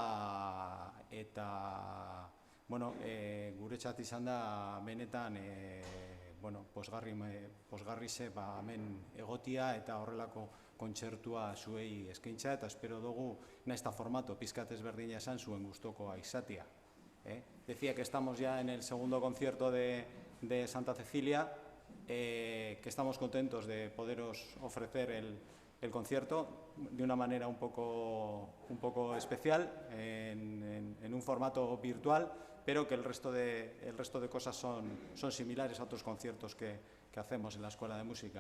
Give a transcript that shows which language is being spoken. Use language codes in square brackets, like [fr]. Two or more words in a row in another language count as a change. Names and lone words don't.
[eu] guretzat izan da benetan posgarri ze hemen egotia eta horrelako kontzertua zuei eskaintza, eta espero dugu, nahiz eta formato pizkat ezberdina esan, zuen gustokoa izatea. [es] Decía que estamos ya en el segundo concierto de Santa Cecilia, que estamos contentos de poderos ofrecer el concierto de una manera un poco especial, en un formato virtual, pero que el resto de cosas son similares a otros conciertos que hacemos en la Escuela de Música.